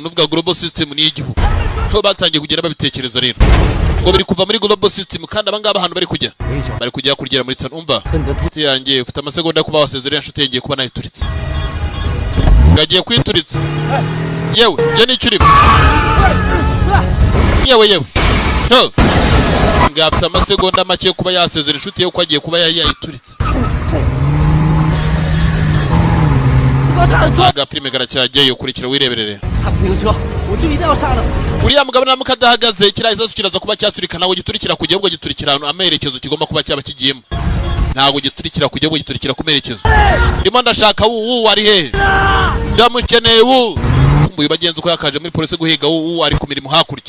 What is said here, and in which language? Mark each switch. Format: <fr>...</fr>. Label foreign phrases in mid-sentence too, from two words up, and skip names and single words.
<rw>nuvuga</rw> <en>global system</en> <rw>ni igihugu so batangiye kugenda babitekereza rero ngo biri kuva muri</rw> <en>global system</en> <rw>kandi abangaba ahantu bari kujya kurigera muri tanu umva nshuti yanjye ufite amasegonda kuba wasezerera nshuti yanjye kuba nayituritse ngagiye kwituritsa yewe je nicuri yewe ngafite amasegonda make kuba yasezera inshuti ye ko agiye kuba yayituritse aga prime garacyagiye ukurikira wireberere</rw> <zh>他不停车，我就一定要杀了他。</zh> <rw>uriya mugabo namuka adahagaze kiriya gisasu kiraza kuba cyaturika, ntabwo giturikira kujya ahubwo giturikira ahantu amerekezo kigomba kuba cyaba kigiyemo. Ntabwo giturikira kujya ahubwo giturikira ku merekezo. Ndimo ndashaka ari hehe? Ndamukeneye kumbuye bagenzi uko yakaje muri polisi guhiga ari ku mirimo hakurya.</rw>